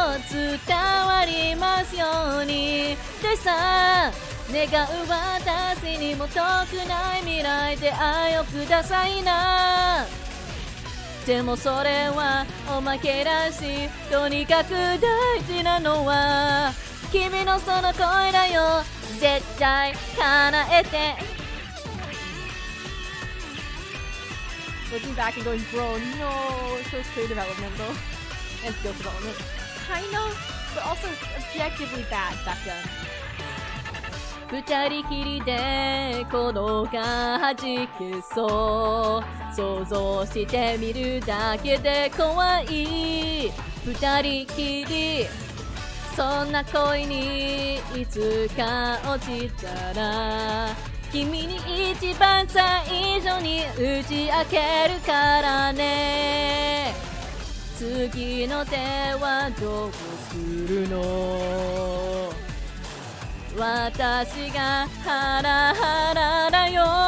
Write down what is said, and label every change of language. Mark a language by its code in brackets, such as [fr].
[ja] 伝わりますようにでさ願う私にも遠くない未来で愛をくださいなでもそれはおまけだしとにかく大事なのは君のその声だよ絶対叶えて [en] Looking back and going, bro, no, it shows career development though. And skill development. but also objectively bad back then. [ja] 二人きりでこのが弾けそう想像してみるだけで怖い二人きりそんな恋にいつか落ちたら君に一番最初に打ち明けるからね次の手はどうするの私がハラハラだよ